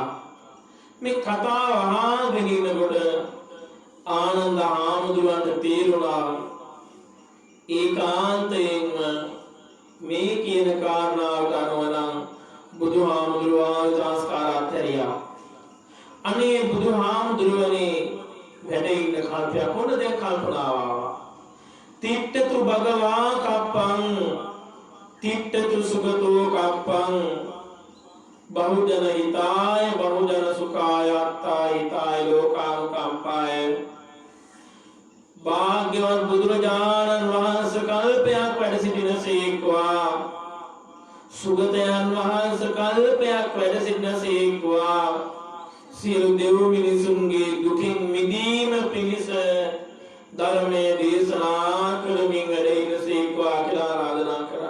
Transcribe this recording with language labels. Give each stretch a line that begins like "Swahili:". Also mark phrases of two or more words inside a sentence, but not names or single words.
Sinhala: මේ කතාව අහගෙන ඉන්නකොට ආනන්ද හාමුදුරුවන්ට තේරුණා ඒකාන්තයෙන්ම මේ කියන කාරණාවට අනුව නම් බුදුහාමුදුරුවෝ සංස්කාර අත්හැරියා. අනේ බුදුහාමුදුරුවනේ වැඩ ඉන්න කල්පයක් හොඳ දැන් කල්පනාව ආවා.
Pali: තිට්ඨතු භගවා කප්පං තිට්ඨතු සුගතෝ කප්පං බහුජන හිතාය බහුජන සුඛාය අත්තාය හිතාය ලෝකානුකම්පාය.
Sinhala: භාග්‍යවත් බුදුරජාණන් වහන්සේ කල්පයක් වැඩ සිටිනසේක්වා, සුගතයන් වහන්සේ කල්පයක් වැඩ සිටිනසේක්වා, සියලු දෙව් මිනිසුන්ගේ දුකින් මිදීම පිණිස ධර්මයේ දේශනා කරමින් වැඩ ඉනසේක්වා කියලා ආරාධනා කරා.